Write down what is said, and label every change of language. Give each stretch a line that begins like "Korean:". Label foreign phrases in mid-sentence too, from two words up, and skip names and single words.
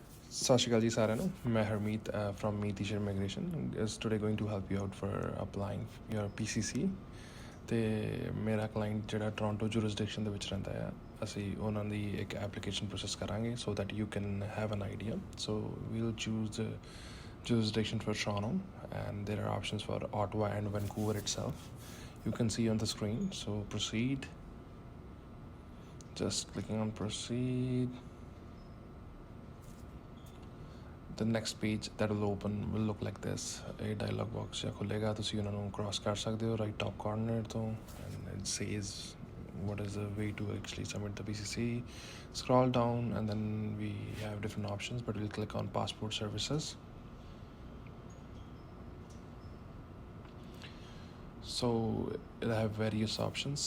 Punjabi: ਸਤਿ ਸ਼੍ਰੀ ਅਕਾਲ ਜੀ ਸਾਰਿਆਂ ਨੂੰ ਮੈਂ ਹਰਮੀਤ
English: from ਮੀਤੀਸ਼ ਇਮੀਗ੍ਰੇਸ਼ਨ is today going to help you out for applying your PCC
Punjabi: ਤੇ ਮੇਰਾ ਕਲਾਇੰਟ ਜਿਹੜਾ ਟੋਰਾਂਟੋ ਜੂਰਿਸਡਿਕਸ਼ਨ ਦੇ ਵਿੱਚ ਰਹਿੰਦਾ ਆ ਅਸੀਂ ਉਹਨਾਂ ਦੀ ਇੱਕ
English: application process
Punjabi: ਕਰਾਂਗੇ
English: so that you can have an idea. So we'll choose the jurisdiction for Toronto and there are options for Ottawa and Vancouver itself. You can see on the screen. So proceed, just clicking on proceed. The next page that will open will look like this. A dialog box
Punjabi: ਜਾਂ ਖੁੱਲੇਗਾ, ਤੁਸੀਂ ਉਹਨਾਂ ਨੂੰ
English: cross
Punjabi: ਕਰ ਸਕਦੇ ਹੋ
English: right top corner ਤੋਂ and it says what is the way to actually submit the PCC. Scroll down and then we have different options, but we'll click on passport services. So it'll have various options.